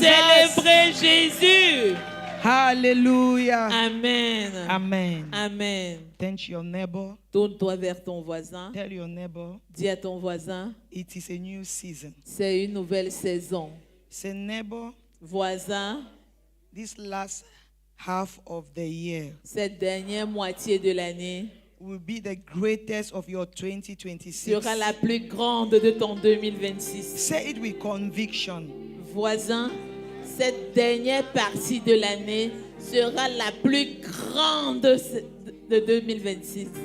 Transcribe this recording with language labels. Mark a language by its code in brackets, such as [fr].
[fr] célébrer Jésus? Hallelujah. Amen. Amen. Amen. [en] Turn to your neighbor. [fr] Tourne-toi vers ton voisin. [en] Tell your neighbor [fr] Dis à ton voisin, [en] it is a new season. [fr] c'est une nouvelle saison. [en] Say, neighbor, [fr] Voisin, [en] this last half of the year [fr] cette dernière moitié de l'année [en] will be the greatest of your 2026. [fr] sera la plus grande de ton 2026. [en] Say it with conviction. [fr] Voisin, cette dernière partie de l'année sera la plus grande de 2026.